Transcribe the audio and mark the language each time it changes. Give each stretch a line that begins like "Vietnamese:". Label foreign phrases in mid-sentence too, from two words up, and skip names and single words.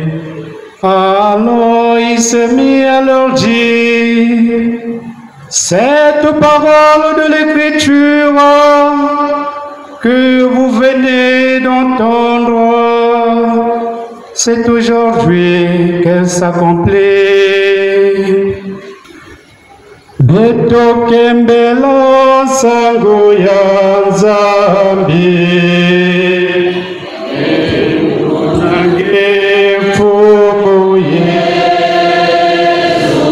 French: Alors il se mit à leur dire: Cette parole de l'Écriture que vous venez d'entendre, c'est aujourd'hui qu'elle s'accomplit.
Kongo: Beto kembela sango ya Nzambi, nange fumu Yesu.